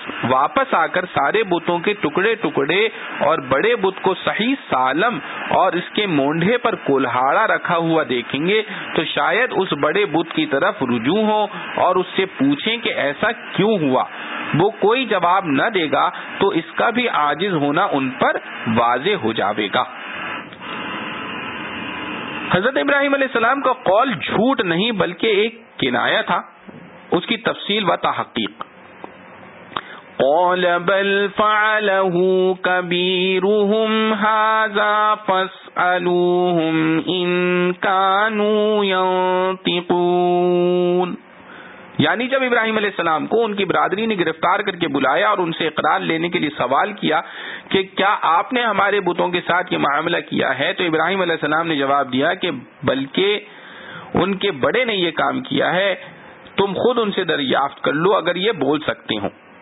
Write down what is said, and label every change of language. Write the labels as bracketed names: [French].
[Urdu] واپس آ کر سارے بتوں کے ٹکڑے ٹکڑے اور بڑے بت کو صحیح سالم اور اس کے مونڈھے پر کولہاڑا رکھا ہوا دیکھیں گے تو شاید اس بڑے بت کی طرف رجوع ہو اور اس سے پوچھیں کہ ایسا کیوں ہوا، وہ کوئی جواب نہ دے گا تو اس کا بھی عاجز ہونا ان پر واضح ہو جاوے گا۔ حضرت ابراہیم علیہ السلام کا قول جھوٹ نہیں بلکہ ایک کنایہ تھا، اس کی تفصیل و تحقیق۔ [Arabic] قال بل فعله كبيرهم هذا فاسألوهم ان كانوا ينطقون، یا [Urdu] یعنی جب ابراہیم علیہ السلام کو ان کی برادری نے گرفتار کر کے بلایا اور ان سے اقرار لینے کے لیے سوال کیا کہ کیا آپ نے ہمارے بتوں کے ساتھ یہ معاملہ کیا ہے، تو ابراہیم علیہ السلام نے جواب دیا کہ بلکہ ان کے بڑے نے یہ کام کیا ہے، تم خود ان سے دریافت کر لو اگر یہ بول سکتے ہوں۔